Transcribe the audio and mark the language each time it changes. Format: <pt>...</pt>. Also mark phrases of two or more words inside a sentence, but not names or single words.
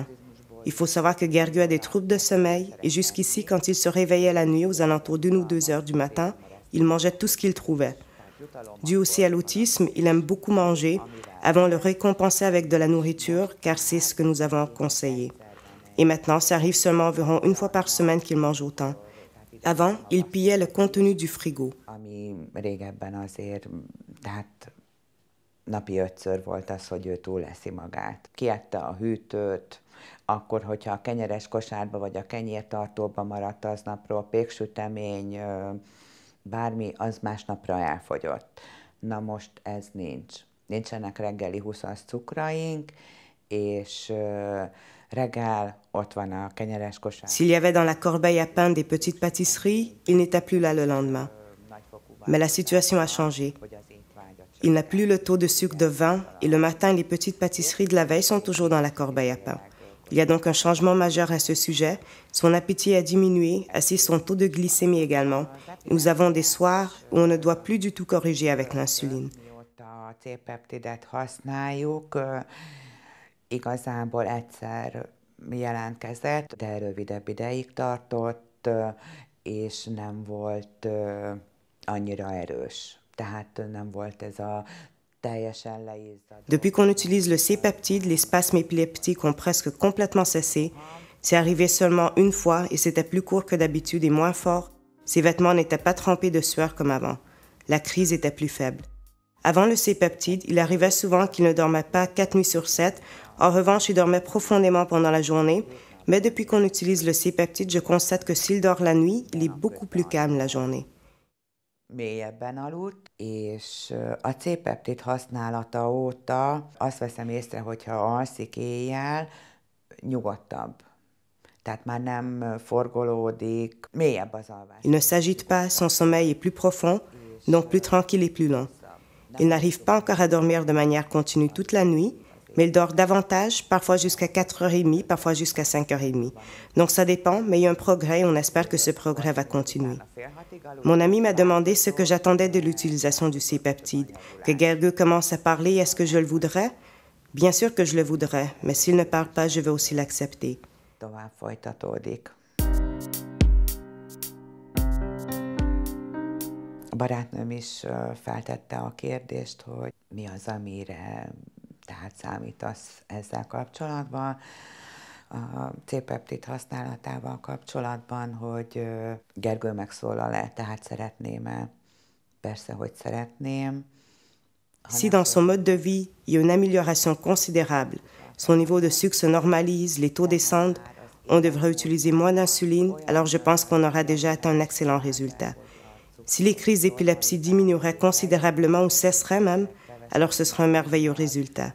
<fr>Il faut savoir que Gergő a des troubles de sommeil et jusqu'ici, quand il se réveillait la nuit aux alentours d'1 ou 2 heures du matin, il mangeait tout ce qu'il trouvait. Dû aussi à l'autisme, il aime beaucoup manger. Avons le récompensé avec de la nourriture car c'est ce que nous avons conseillé. Et maintenant, ça arrive seulement environ une fois par semaine qu'il mange autant. Avant, il pillait le contenu du frigo.</fr> <hu>Ami régebben azért, tehát napi 5-ször volt az, hogy ő túleszi magát. Kiette a hűtőt, akkor, hogyha a kenyeres kosárba vagy a kenyértartóba maradt aznapról péksütemény, bármi, az másnapra elfogyott. Na most ez nincs. Nincsenek reggeli 20-as cukraink, és</hu> <fr>s'il y avait dans la corbeille à pain des petites pâtisseries, il n'était plus là le lendemain. Mais la situation a changé. Il n'a plus le taux de sucre de 20 et le matin, les petites pâtisseries de la veille sont toujours dans la corbeille à pain. Il y a donc un changement majeur à ce sujet. Son appétit a diminué, ainsi son taux de glycémie également. Nous avons des soirs où on ne doit plus du tout corriger avec l'insuline.</fr> <hu>Igazából egyszer jelentkezett, de rövidebb ideig tartott, és nem volt annyira erős. Tehát nem volt ez a teljesen leízzadó.</hu> <fr>Depuis qu'on utilise le C-peptide, les spasmes épileptiques ont presque complètement cessé. C'est arrivé seulement une fois et c'était plus court que d'habitude et moins fort. Ses vêtements n'étaient pas trempés de sueur comme avant. La crise était plus faible. Avant le C-peptide, il arrivait souvent qu'il ne dormait pas 4 nuits sur 7. En revanche, il dormait profondément pendant la journée. Mais depuis qu'on utilise le C-peptide, je constate que s'il dort la nuit, il est beaucoup plus calme la journée.</fr> <hu>mélyebben aludt, és a C-peptid használata óta azt veszem észre, hogyha alszik éjjel, nyugodtabb. Tehát már nem forgolódik, mélyebb az alvás.</hu> <fr>Il ne s'agite pas, son sommeil est plus profond, donc plus tranquille et plus long. Il n'arrive pas encore à dormir de manière continue toute la nuit, mais il dort davantage, parfois jusqu'à 4h30, parfois jusqu'à 5h30. Donc ça dépend, mais il y a un progrès et on espère que ce progrès va continuer. Mon ami m'a demandé ce que j'attendais de l'utilisation du C-peptide. Que Gergő commence à parler, est-ce que je le voudrais? Bien sûr que je le voudrais, mais s'il ne parle pas, je vais aussi l'accepter.</fr> <hu>Tovább folytatódik. A barátnőm is feltette a kérdést, hogy mi az, amire tehát számítasz ezzel kapcsolatban, a C-peptid használatával kapcsolatban, hogy Gergő megszólal-e, tehát szeretném-e? Persze, hogy szeretném.</hu> <fr>Si dans son mode de vie, il y a une amélioration considérable, son niveau de sucre se normalise, les taux descendent, on devrait utiliser moins d'insuline, alors je pense qu'on aura déjà atteint un excellent résultat. Si les crises d'épilepsie diminueraient considérablement ou cesseraient même, alors ce sera un merveilleux résultat.</fr>